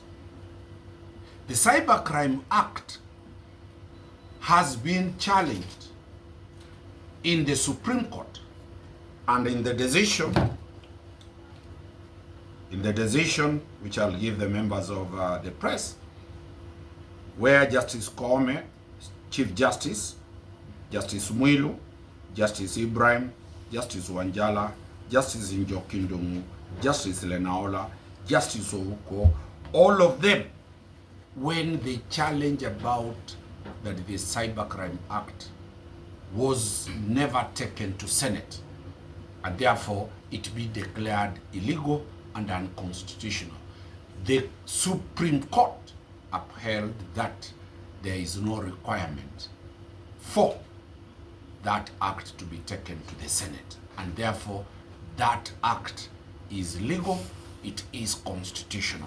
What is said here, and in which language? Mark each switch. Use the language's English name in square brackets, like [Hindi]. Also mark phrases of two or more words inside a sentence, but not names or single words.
[English] The Cybercrime Act has been challenged in the Supreme Court, and in the decision In the decision, which I'll give the members of the press, where Justice Koome, Chief Justice, Justice Mwilu, Justice Ibrahim, Justice Wanjala, Justice Njokindungu, Justice Lenaola, Justice Ouko, all of them, when they challenge about that the Cybercrime Act was never taken to Senate, and therefore it be declared illegal and unconstitutional, the Supreme Court upheld that there is no requirement for that act to be taken to the Senate, and therefore that act is legal, it is constitutional.